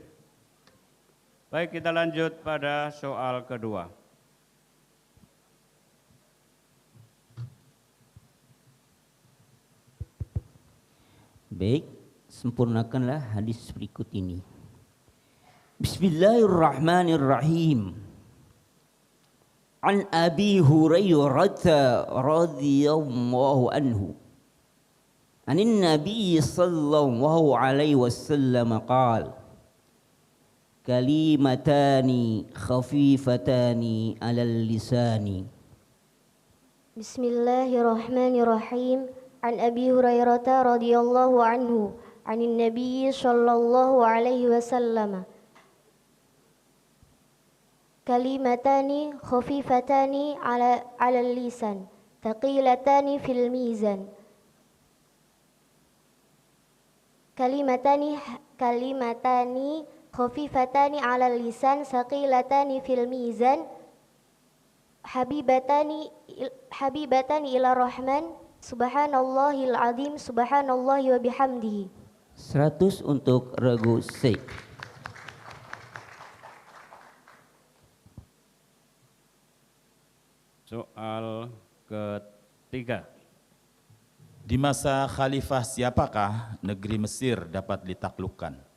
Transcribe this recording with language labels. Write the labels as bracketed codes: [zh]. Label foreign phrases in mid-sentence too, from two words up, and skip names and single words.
[id] Baik, kita lanjut pada soal kedua. Baik, sempurnakanlah hadis berikut ini. [ar] بسم الله الرحمن الرحيم. عن أبي هريرة رضي الله عنه. عن النبي صلى الله عليه وسلم قال: كلمتان خفيفتان على اللسان. بسم الله الرحمن الرحيم. عن أبي هريرة رضي الله عنه، عن النبي صلى الله عليه وسلم. كلمتان خفيفتان على لسان، ثقيلتان في الميزان. كلمتان خفيفتان على لسان، ثقيلتان في الميزان. حبيبتان إلى رحمن، سبحان الله العظيم، سبحان الله وبحمده. [id] 100 untuk Regu C. Soal ketiga. Di masa khalifah siapakah negeri Mesir dapat ditaklukkan?